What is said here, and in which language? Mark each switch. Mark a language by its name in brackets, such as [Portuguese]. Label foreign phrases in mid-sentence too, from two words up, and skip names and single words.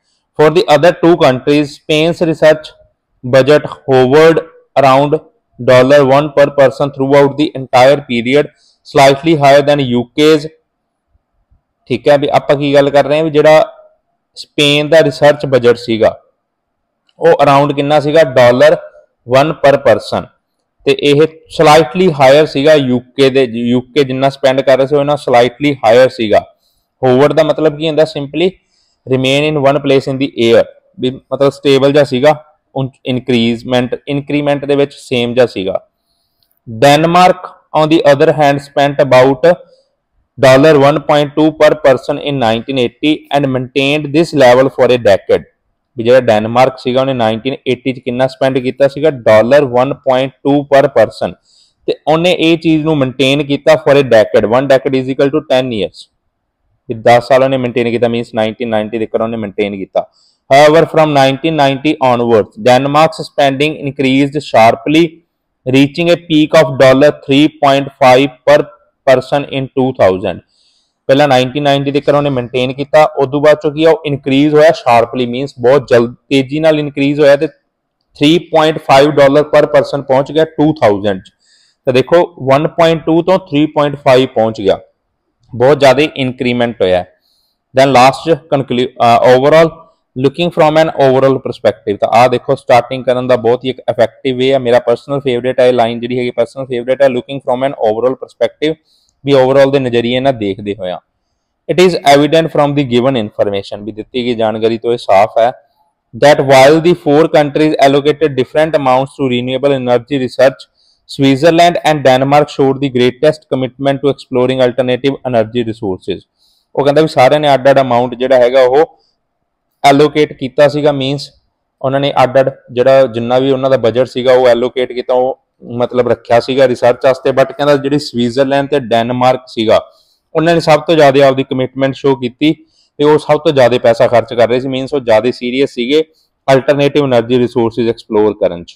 [English] for the other two countries Spain's research budget hovered around $1 per person throughout the entire period slightly higher than UK's. [Punjabi] ਠੀਕ ਹੈ ਭੀ ਆਪ ਕੀ ਗੱਲ ਕਰ ਰਹੇ ਹੈਂ ਭੀ ਜੋ ਸਪੇਨ ਕਾ [English] research budget [Punjabi] ਸੀਗਾ ਵੋ ਅਰਾਉਂਡ ਕਿਤਨਾ ਸੀਗਾ $1 [English] per person [Punjabi] ਤੇ ਇਹ [English] slightly higher [Punjabi] ਸੀਗਾ ਯੂਕੇ ਦੇ, ਯੂਕੇ ਜਿੰਨਾ ਸਪੈਂਡ ਕਰ ਰਹੇ ਸੀ ਉਹਨਾਂ [English] slightly higher [Punjabi] ਸੀਗਾ। ਹੋਵਰ ਦਾ ਮਤਲਬ ਕੀ ਹੁੰਦਾ, [English] simply remain in one place in the air, [Punjabi] ਵੀ ਮਤਲਬ ਸਟੇਬਲ ਜਿਹਾ ਸੀਗਾ, ਇਨਕਰੀਮੈਂਟ ਦੇ ਵਿੱਚ ਸੇਮ ਜਿਹਾ ਸੀਗਾ। [English] ਡੈਨਮਾਰਕ on the other hand spent about $1.2 per person in 1980 and maintained this level for a decade। [Punjabi] ਵੀ ਜਿਹੜਾ ਡੈਨਮਾਰਕ ਸੀਗਾ ਉਹਨੇ 1980 ਚ ਕਿੰਨਾ ਸਪੈਂਡ ਕੀਤਾ ਸੀਗਾ, [English] $1.2 per person, [Punjabi] ਤੇ ਉਹਨੇ ਇਹ ਚੀਜ਼ ਨੂੰ ਮੇਨਟੇਨ ਕੀਤਾ [English] for a decade. 1 decade is equal to 10 years, [Punjabi] ਵੀ 10 ਸਾਲ ਉਹਨੇ ਮੇਨਟੇਨ ਕੀਤਾ, ਮੀਨਸ 1990 ਤੱਕ ਉਹਨੇ ਮੇਨਟੇਨ ਕੀਤਾ। [English] However, from 1990 onwards, Denmark's spending increased sharply, reaching a peak of $3.5 per person in 2000। [Punjabi] ਪਹਿਲਾਂ 1990 ਤੱਕ ਉਹਨੇ ਮੇਨਟੇਨ ਕੀਤਾ, ਉਦੋਂ ਬਾਅਦ ਚੋਂ ਕੀ ਆ ਉਹ ਇਨਕਰੀਜ਼ ਹੋਇਆ ਸ਼ਾਰਪਲੀ, ਮੀਨਸ ਬਹੁਤ ਜਲਦ ਤੇਜ਼ੀ ਨਾਲ ਇਨਕਰੀਜ਼ ਹੋਇਆ ਤੇ $3.5 [English] per person [Punjabi] ਪਹੁੰਚ ਗਿਆ 2000 ਚ। ਤਾਂ ਦੇਖੋ 1.2 ਤੋਂ 3.5 ਪਹੁੰਚ ਗਿਆ, ਬਹੁਤ ਜ਼ਿਆਦਾ ਇਨਕਰੀਮੈਂਟ ਹੋਇਆ। [English] then last overall looking from an overall perspective, [Punjabi] ਤਾਂ ਆਹ ਦੇਖੋ ਸਟਾਰਟਿੰਗ ਕਰਨ ਦਾ ਬਹੁਤ ਹੀ ਇੱਕ [English] effective way [Punjabi] ਆ। ਮੇਰਾ [English] personal favourite [Punjabi] ਹੈ ਲਾਈਨ, ਜਿਹੜੀ ਹੈਗੀ [English] personal favourite [Punjabi] ਹੈ, [English] looking from an overall perspective, [Punjabi] ਵੀ ਓਵਰਆਲ ਦੇ ਨਜ਼ਰੀਏ ਨਾਲ ਦੇਖਦੇ ਹੋਇਆ। [English] it is evident from the given information, [Punjabi] ਵੀ ਦਿੱਤੀ ਗਈ ਜਾਣਕਾਰੀ ਤੋਂ ਇਹ ਸਾਫ਼ ਹੈ [English] that while the 4 countries allocated different amounts to renewable energy research, Switzerland and Denmark showed the greatest commitment to exploring alternative energy resources। [Punjabi] ਉਹ ਕਹਿੰਦਾ ਵੀ ਸਾਰਿਆਂ ਨੇ ਅੱਡ-ਅੱਡ ਅਮਾਊਂਟ ਜਿਹੜਾ ਹੈਗਾ ਉਹ ਐਲੋਕੇਟ ਕੀਤਾ ਸੀਗਾ, ਮੀਨਸ ਉਹਨਾਂ ਨੇ ਅੱਡ-ਅੱਡ ਜਿਹੜਾ ਜਿੰਨਾ ਵੀ ਉਹਨਾਂ ਦਾ ਬਜਟ ਸੀਗਾ ਉਹ ਐਲੋਕੇਟ ਕੀਤਾ, ਉਹ ਮਤਲਬ ਰੱਖਿਆ ਸੀਗਾ ਰਿਸਰਚ ਵਾਸਤੇ। ਬਟ ਕਹਿੰਦਾ ਜਿਹੜੀ ਸਵਿਟਜ਼ਰਲੈਂਡ ਤੇ ਡੈਨਮਾਰਕ ਸੀਗਾ ਉਹਨਾਂ ਨੇ ਸਭ ਤੋਂ ਜ਼ਿਆਦਾ ਆਪਦੀ ਕਮਿਟਮੈਂਟ ਸ਼ੋ ਕੀਤੀ ਤੇ ਉਹ ਸਭ ਤੋਂ ਜ਼ਿਆਦਾ ਪੈਸਾ ਖਰਚ ਕਰ ਰਹੇ ਸੀ, ਮੀਨਸ ਉਹ ਜ਼ਿਆਦਾ ਸੀਰੀਅਸ ਸੀਗੇ [English] alternative energy resources [Punjabi] ਐਕਸਪਲੋਰ ਕਰਨ ਚ।